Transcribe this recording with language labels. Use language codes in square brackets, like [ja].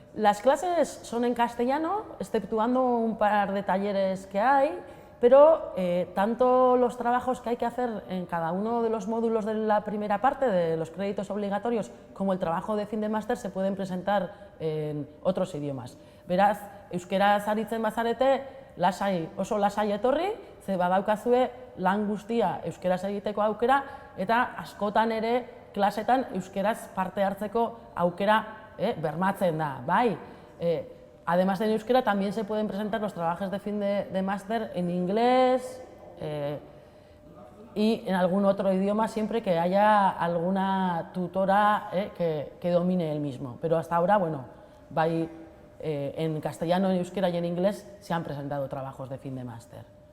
[es] Las clases son en castellano, exceptuando un par de talleres que hay, pero tanto los trabajos que hay que hacer en cada uno de los módulos de la primera parte, de los créditos obligatorios, como el trabajo de fin de máster, se pueden presentar en otros idiomas. [eu] Beraz, euskeraz aritzen bazarete, oso lasai etorri, ze badaukazue lan guztia euskeraz egiteko aukera, eta askotan ere klasetan euskeraz parte hartzeko aukera bermatzen da, bai. [es] Además de en euskera, también se pueden presentar los trabajos de fin de máster en inglés y en algún otro idioma, siempre que haya alguna tutora que domine el mismo. Pero hasta ahora, bueno, en castellano, en euskera y en inglés se han presentado trabajos de fin de máster.